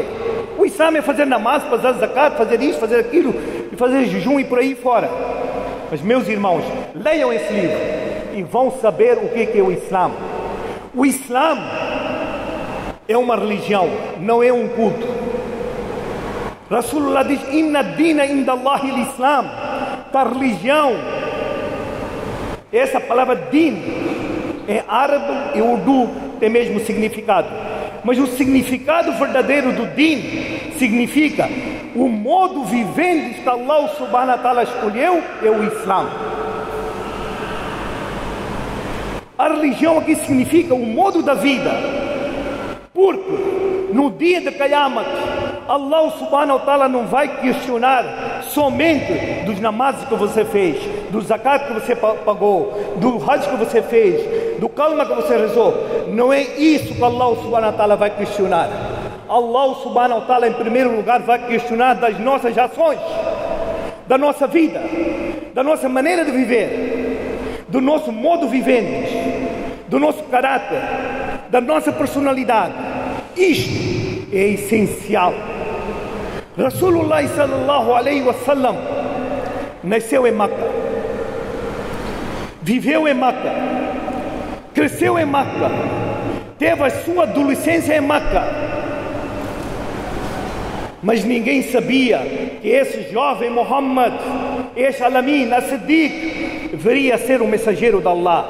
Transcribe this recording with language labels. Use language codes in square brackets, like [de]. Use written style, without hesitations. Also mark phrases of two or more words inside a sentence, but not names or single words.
[pt] O Islã é fazer namaz, fazer zakat, fazer isso, fazer aquilo, e fazer jejum e por aí fora. Mas, meus irmãos, leiam esse livro e vão saber o que é o Islã. O Islã é uma religião, não é um culto. Rasulullah diz: [ar] إن الدين عند الله الإسلام. [pt] A religião, essa palavra din, em árabe e urdu tem mesmo significado. Mas o significado verdadeiro do din significa o modo vivente que [ar] الله سبحانه وتعالى [pt] escolheu é o Islã. A religião aqui significa o modo da vida. Porque no dia de Qiyamah, [ar] الله سبحانه وتعالى [pt] não vai questionar somente dos namazes que você fez, do zakat que você pagou, do hajj que você fez, do kalma que você rezou. Não é isso que [ar] الله سبحانه وتعالى [pt] vai questionar. [ar] الله سبحانه وتعالى, [pt] em primeiro lugar, vai questionar das nossas ações, da nossa vida, da nossa maneira de viver, do nosso modo vivente, do nosso caráter, da nossa personalidade. Isto é essencial. [ar] رسول الله صلى الله عليه وسلم [pt] nasceu em Meca, viveu em Meca, cresceu em Meca, teve a sua adolescência em Meca. Mas ninguém sabia que esse jovem Muhammad, esse Alamin, As-Siddiq, viria a ser o mensageiro de Allah.